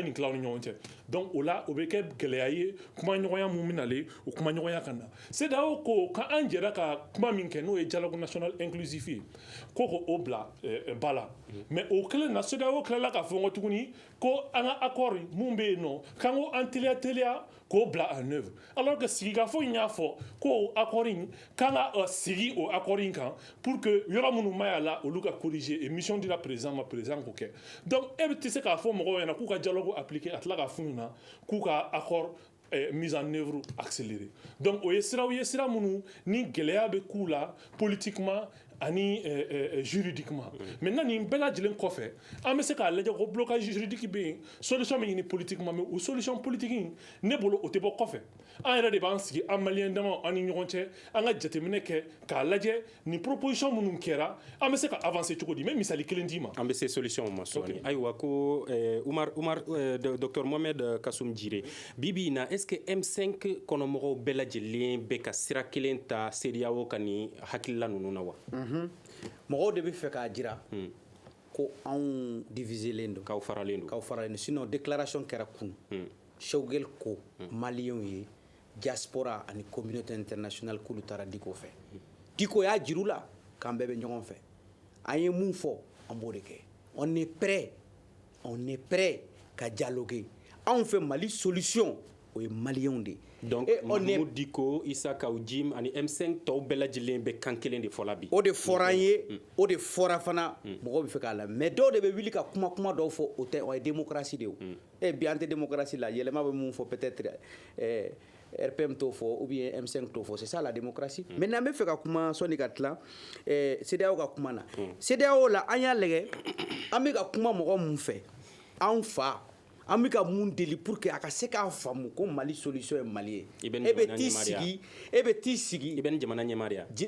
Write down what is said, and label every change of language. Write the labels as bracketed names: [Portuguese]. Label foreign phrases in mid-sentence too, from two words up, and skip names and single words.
[Bambara] nin tila aw ni ɲɔgɔn cɛ donc o la o bɛ kɛ gɛlɛya ye kumaɲɔgɔnya mun bɛ nalen o kumaɲɔgɔnya ka na CEDEAO ko k'an jɛra ka kuma min kɛ n'o ye [French] dialogue national inclusif [Bambara] ye ko k'o bila ba la mais o kɛlen na CEDEAO tilala k'a fɔ n kɔ tuguni ko an ka accord mun bɛ yen nɔ k'an ko an teliya k'o bila [French] en œuvre alors que [Bambara] sigikafɔ in y'a fɔ ko accord in k'an ka sigi o accord in kan pour que yɔrɔ minnu ma y'a la olu ka [French] corriger et mission [Bambara] dira président ma président k'o kɛ donc e bɛ tɛ se k'a fɔ mɔgɔw ɲɛna k'u ka [French] dialogue appliquer [Bambara] a tila ka f'u ɲɛna k'u ka [French] accord mise en œuvre accélérée [Bambara] donc o ye siraw ye sira minnu ni gɛlɛya bɛ k'u la politiquement ani [French] juridiquement maintenant [Bambara] nin bɛɛ lajɛlen kɔfɛ an bɛ se k'a lajɛ ko [French] blocage juridique [Bambara] bɛ yen solution bɛ ɲini politiquement mais o [French] solution politique [Bambara] in ne bolo o tɛ bɔ kɔfɛ an yɛrɛ de b'an sigi an maliyɛn damaw an ni ɲɔgɔn cɛ an ka jateminɛ kɛ k'a lajɛ nin proposition minnu kɛra an bɛ se ka avancer cogo di n bɛ misali kelen d'i ma. an bɛ se solution ma sɔɔni ayiwa ko Umar docteur Mohamed Kasum Jire bibi in na [French] est ce que [Bambara] M5 kɔnɔmɔgɔw bɛɛ lajɛlen bɛ ka sira kelen ta CEDEAO ka nin hakilila ninnu na wa. mɔgɔw de bɛ fɛ k'a jira ko anw diviselen don k'aw faralen don sinon déclaration kɛra kun Choguel ko maliyɛnw ye diaspora ani [French] communauté internationale [Bambara] k'olu taara diko fɛ diko y'a jiru la k'an bɛɛ bɛ ɲɔgɔn fɛ an ye mun fɔ an b'o de kɛ [French] on est prêt [Bambara] ka dialoguer anw fɛ Mali solution o ye maliyɛnw de donc Mahmoud Diko Issa Kaw Jim ani M5 tɔw bɛɛ lajɛlen bɛ kan kelen de fɔla bi o de fɔra an ye o de fɔra fana mɔgɔw bɛ fɛ k'a la mais dɔw de bɛ wuli ka kuma dɔw fɔ o tɛ o ye démocratie de ye bi an tɛ démocratie la yɛlɛma bɛ mun fɔ peut-être RPM t'o fɔ [French] ou bien [Bambara] M5 t'o fɔ [French] c'est ça la démocratie maintenant [Bambara] an bɛ fɛ ka kuma sɔnni ka tila CEDEAO ka kuma na CEDEAO la an y'a lajɛ an bɛ ka kuma mɔgɔ mun fɛ anw fa an bɛ ka mun deli pour que a ka se k'a faamu ko Mali solution ye Mali ye e bɛ t'i sigi i bɛ ni jamana ɲɛmaa de ye